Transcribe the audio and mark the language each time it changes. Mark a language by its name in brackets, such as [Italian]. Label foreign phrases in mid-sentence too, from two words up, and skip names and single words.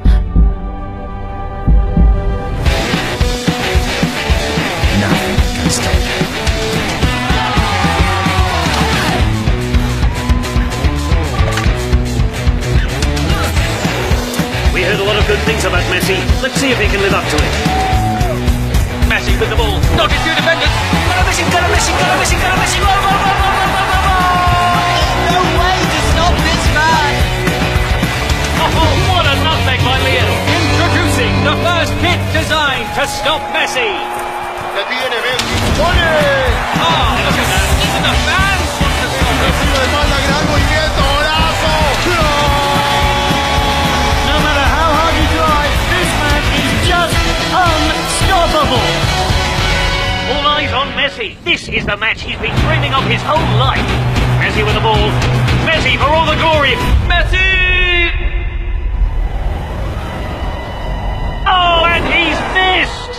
[English] Nothing can stop you. We heard a lot of good things about Messi. Let's see if he can live up to it. Messi with the ball. Dodges two defenders. Go Messi, go Messi, go Messi, go Messi. Go, go, go, go, go, go, go. No way to stop this man. Oh, what a nutmeg by Leo. Introducing the first kit designed to stop Messi. [Spanish] La tiene Messi. ¡Ole! [English] Oh, look at that. Even the fans want to stop him. [Spanish] Messi de espalda, gran movimiento, golazo. [English] No matter how hard you try, this man is just unstoppable. All eyes on Messi. This is the match he's been dreaming of his whole life. Messi with the ball. Messi for all the glory. Messi! Oh, and he's missed!